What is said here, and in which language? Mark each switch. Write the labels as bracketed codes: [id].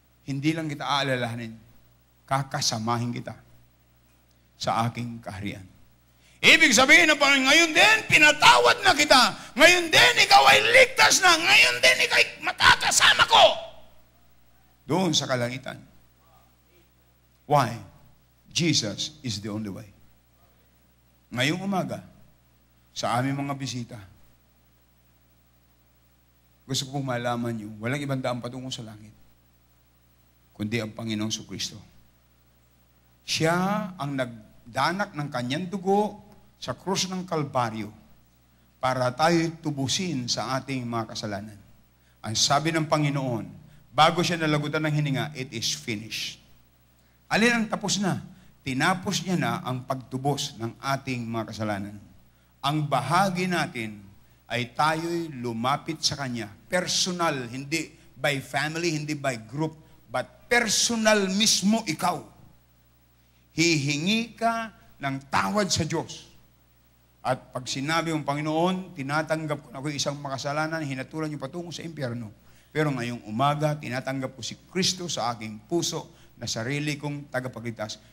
[tl] Hindi lang kita aalalahanin, kakasamahin kita sa aking kaharian. Ibig sabihin na Panginoon, ngayon din, pinatawad na kita. Ngayon din, ikaw ay ligtas na. Ngayon din, ikaw ay matakasama ko. Doon sa kalangitan. [en] Why? Jesus is the only way. [tl] Ngayong umaga, sa aming mga bisita. Gusto ko pong malaman niyo, walang ibang daan patungo sa langit, kundi ang Panginoong Kristo. Siya ang nagdanak ng kanyang dugo sa krus ng Kalbaryo para tayo tubusin sa ating mga kasalanan. Ang sabi ng Panginoon, bago siya nalagutan ng hininga, [en] it is finished. [tl] Alin ang tapos na? Tinapos niya na ang pagtubos ng ating mga kasalanan. Ang bahagi natin ay tayo'y lumapit sa Kanya. Personal, hindi [en] by family, [tl] hindi [en] by group, [tl] but personal mismo ikaw. Hihingi ka ng tawad sa Diyos. At pag sinabi ng Panginoon, tinatanggap ko na ako isang makasalanan, hinatulan niyo patungo sa impyerno. Pero ngayong umaga, tinatanggap ko si Kristo sa aking puso na sarili kong tagapagligtas.